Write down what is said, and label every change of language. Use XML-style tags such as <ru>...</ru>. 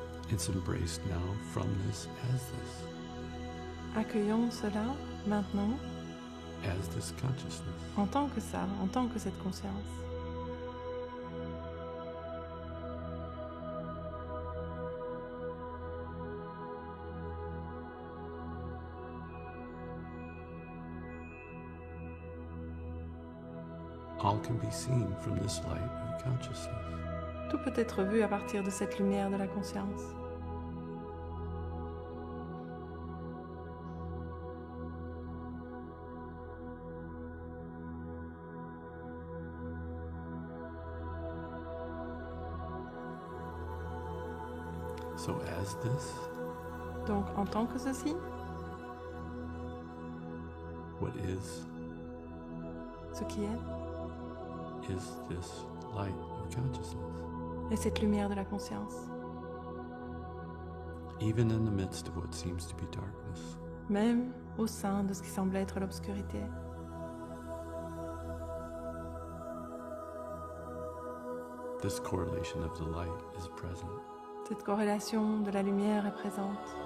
<en>It's embraced now from this as this,</en> <fr>Accueillons cela maintenant</fr> <en>as this consciousness.</en> <fr>en tant que ça, en tant que cette conscience.</fr> <en>All can be seen from this light of consciousness.</en> <fr>Tout peut être vu à partir de cette lumière de la conscience.</fr> <en>So as this,</en> <fr>Donc, en tant que ceci,</fr> <en>what is</en> <fr>ce qui est</fr> <en>this light of consciousness.</en> <fr>et cette lumière de la conscience.</fr> <en>Even in the midst of what seems to be darkness,</en> <fr>Même au sein de ce qui semble être l'obscurité.</fr> <en>this correlation of the light is present,</en> <fr>Cette corrélation de la lumière est présente,</fr>